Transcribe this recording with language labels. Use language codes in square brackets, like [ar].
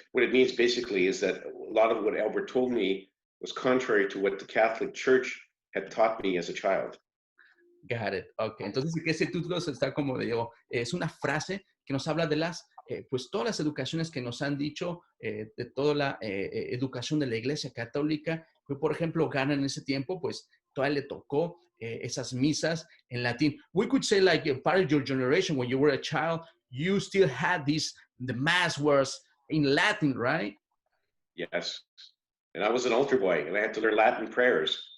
[en] What it means basically is that a lot of what Albert told me was contrary to what the Catholic Church had taught me as a child. Got it. [es] Ok, entonces dice que ese título está como digo, es una frase que nos habla de las, pues todas las educaciones que nos han dicho, de toda la educación de la Iglesia Católica. Por ejemplo, Garnet en ese tiempo, pues todavía le tocó esas misas en latín. [en] We could say like part of your generation, when you were a child, you still had the mass words in Latin, right? Yes. And I was an altar boy, and I had to learn Latin prayers.